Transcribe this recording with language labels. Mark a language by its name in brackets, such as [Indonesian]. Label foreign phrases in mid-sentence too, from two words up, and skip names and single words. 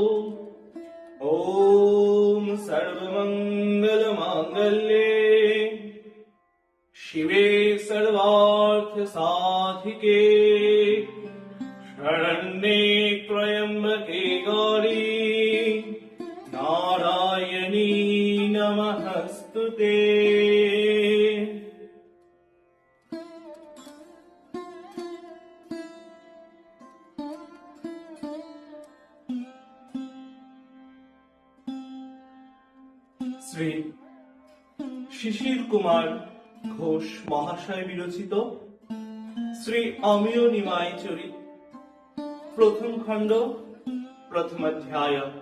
[Sanskrit] ॐ सर्वमङ्गलमाङ्गल्ये शिवे सर्वार्थसाधिके शरण्ये त्र्यम्बके गौरी नारायणी नमस्तुते। [Bangla] শ্রী শিশির কুমার ঘোষ মহাশয় বিরচিত শ্রী অমিয় নিমাই চরিত প্রথম খণ্ড প্রথম অধ্যায়।